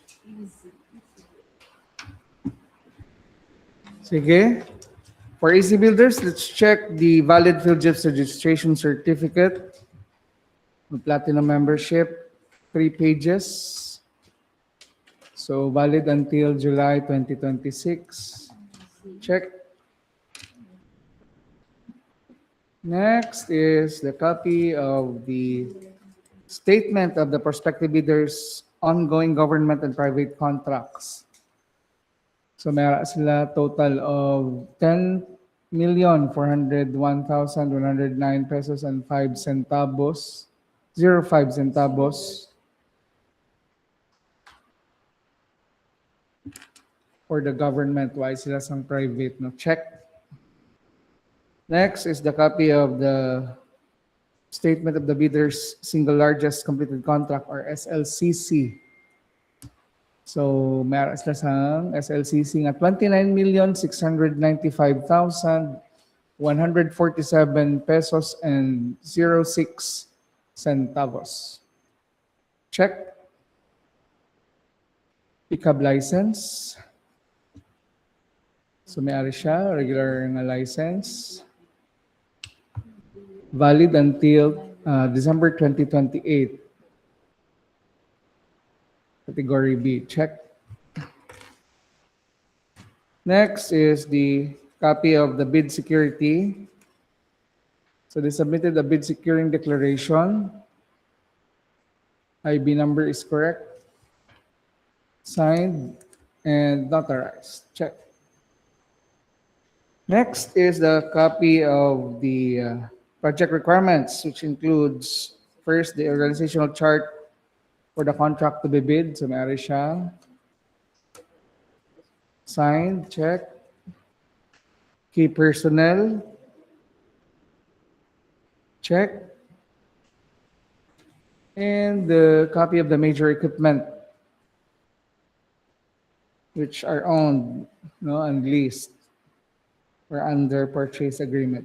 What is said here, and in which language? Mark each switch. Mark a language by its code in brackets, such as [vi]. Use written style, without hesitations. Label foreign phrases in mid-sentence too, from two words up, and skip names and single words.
[hil] Sige. [en] For Easy Builders, let's check the valid PhilJIPS registration certificate, the platinum membership, 3 pages. So valid until July 2026. Check. Next is the copy of the statement of the prospective bidders' ongoing government and private contracts. So [hil] meron sila [en] total of 10,401,109 pesos and 5 centavos, 05 centavos for the government, why sila sang private, no? Check. Next is the copy of the statement of the bidder's single largest completed contract or SLCC. [hil] So meron sila sang SLCC nga 29,695,147 [en] pesos and 06 centavos. Check. Pickup license. [hil] So may-ari siya, regular nga license. [en] Valid until December 2028. Category B, check. Next is the copy of the bid security. So they submitted a bid securing declaration. IB number is correct. Signed and notarized. Check. Next is the copy of the project requirements, which includes first the organizational chart for the contract to be bid. [hil] So may-ari siya. [en] Signed, check. Key personnel, check. And the copy of the major equipment, which are owned, no, and leased or under purchase agreement.